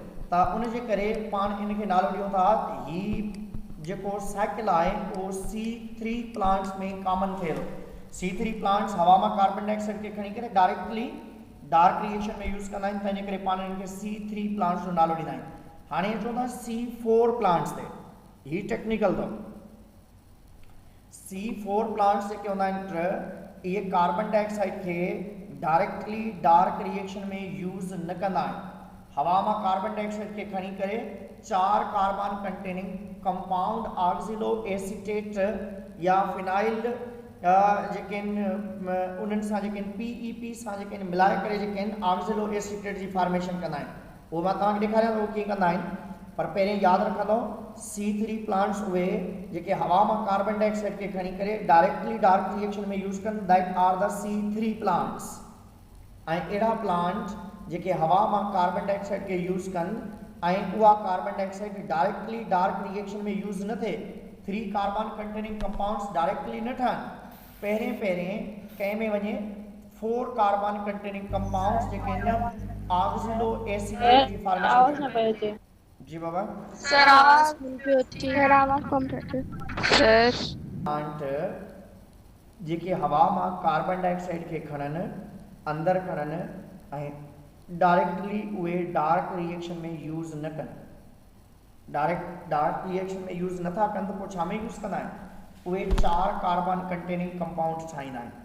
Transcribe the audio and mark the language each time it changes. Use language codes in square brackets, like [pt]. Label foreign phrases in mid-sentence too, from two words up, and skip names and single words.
[sd] त उनजे करे पाण इन खे नालो ॾियूं था ही जेको साइकिल आहे उहो [en] C3 plants [sd] में कॉमन थिए थो। [en] C3 plants [sd] हवा मां [en] carbon dioxide [sd] खे खणी करे [en] directly dark reaction [sd] में यूज़ कंदा आहिनि तंहिंजे करे पाण इनखे [en] C3 plants [sd] जो नालो ॾींदा आहियूं। हाणे चऊं था [en] C4 plants [sd] ते ही टेक्निकल अथव। [en] C4 plants [sd] जेके हूंदा आहिनि इहे [en] carbon dioxide [sd] खे [en] directly dark reaction [sd] में यूज़ न कंदा आहिनि। हवा मां [en] carbon dioxide [sd] खे खणी करे [en] 4 carbon containing compound oxalo acetate [sd] या फिनाइल जेके आहिनि उन्हनि सां जेके आहिनि PEP सां जेके आहिनि मिलाए करे जेके आहिनि [en] oxalo acetate [sd] जी फॉर्मेशन कंदा आहिनि। उहो मां तव्हांखे ॾेखारियां थो कीअं कंदा आहिनि। पर पहिरें यादि रखंदो C3 प्लांट्स उहे जेके हवा मां [en] carbon dioxide [sd] खे खणी करे [en] directly dark reaction [sd] में यूज़ कनि [en] that are the C3 plants. [sd] ऐं अहिड़ा प्लांट जेके हवा मां [en] carbon dioxide [sd] खे यूज़ कनि ऐं उहा कार्बन डाइऑक्साइड [en] directly dark reaction [sd] में यूज़ न थिए [en] 3 carbon containing compounds directly [sd] न ठहनि पहिरें कंहिं में वञे [en] 4 carbon containing compounds [sd] जेके आहिनि [en] oxalo acetate [sd] जी फॉर्मेशन कनि। जी बाबा [ur] سر آواز پہ ہوتی ہے۔ آواز کم رہتی ہے سر. [sd] प्लांट जेके हवा मां [en] carbon dioxide [sd] खे खणनि अंदरि खणनि ऐं डायरेक्टली उहे [en] dark reaction [sd] में यूज़ न कनि [en] dark reaction [sd] में यूज़ नथा कनि त पोइ छा में यूज़ कंदा आहिनि उहे [en] 4 carbon containing compounds [sd] ठाहींदा आहिनि।